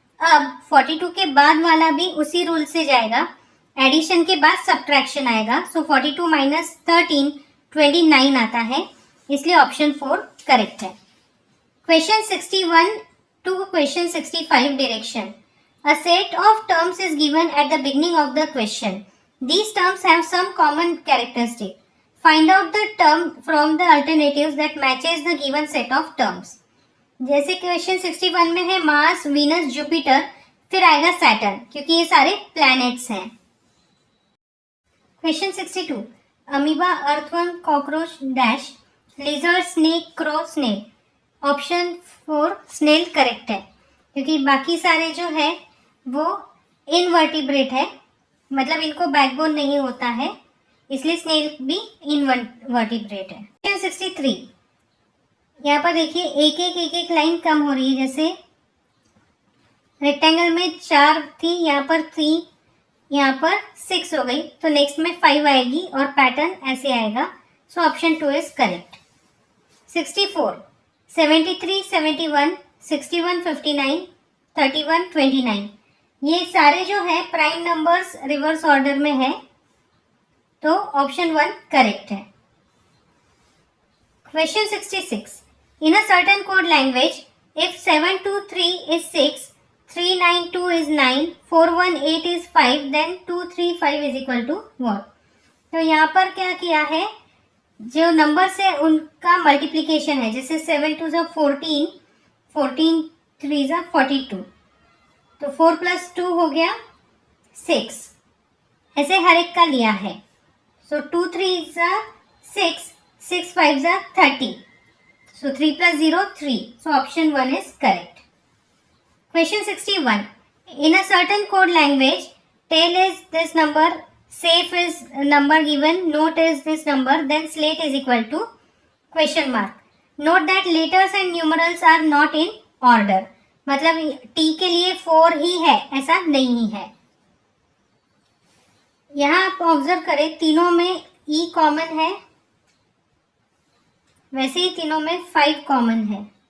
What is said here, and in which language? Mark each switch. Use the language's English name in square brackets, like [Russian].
[Hindi] अब 42 के बाद वाला भी उसी रूल से जाएगा, एडिशन के बाद सब्ट्रैक्शन आएगा, सो 42 - 13 29 आता है, इसलिए ऑप्शन 4 करेक्ट है। Question 61 to question 65 direction. [English] A set of terms is given at the beginning of the question. These terms have some common characteristic. Find out the term from the alternatives that matches the given set of terms. [Hindi] जैसे question 61 में है Mars, Venus, Jupiter, फिर आएगा Saturn, क्योंकि ये सारे planets हैं। Question 62, amoeba, earthworm, cockroach, dash, lizard, snake, crow, snail. Option 4 snail correct है, क्योंकि बाकी सारे जो है वो इनवर्टिब्रेट है, मतलब इनको बैकबोन नहीं होता है, इसलिए स्नेल भी इनवर्टिब्रेट है। क्वेश्चन 63, यहाँ पर देखिए एक एक लाइन कम हो रही है, जैसे रेक्टेंगल में 4 थी, यहाँ पर 3, यहाँ पर 6 हो गई, तो नेक्स्ट में 5 आएगी और पैटर्न ऐसे आएगा, [English] So option 2 is correct. [Hindi] 64, 73, 71, 61, 59, 31, 29, ये सारे जो है प्राइम नंबर्स रिवर्स ऑर्डर में है, तो ऑप्शन 1 करेक्ट है। Question 66, [English] In a certain code language if 723 is 6, 392 is 9, 418 is 5, then 235 is equal to what? [Hindi] तो यहाँ पर क्या किया है, जो नंबर्स है उनका मल्टीप्लिकेशन है, जैसे 7 2 = 14, 14 3 = 42, तो 4 + 2 हो गया 6, ऐसे हर एक का लिया है। [English] So 2 3 = 6, 6 5 = 30, so 3 + 0 3, so option 1 is correct. Question 61, in a certain code language tail is this number safe is number given, note is this number, then slate is equal to question mark. Note that letters and numerals are not in order. [Hindi] मतलब t के लिए 4 ही है, ऐसा नहीं है. यहाँ आप observe करें, तीनों में e कॉमन है, वैसे ही तीनों में 5 कॉमन है.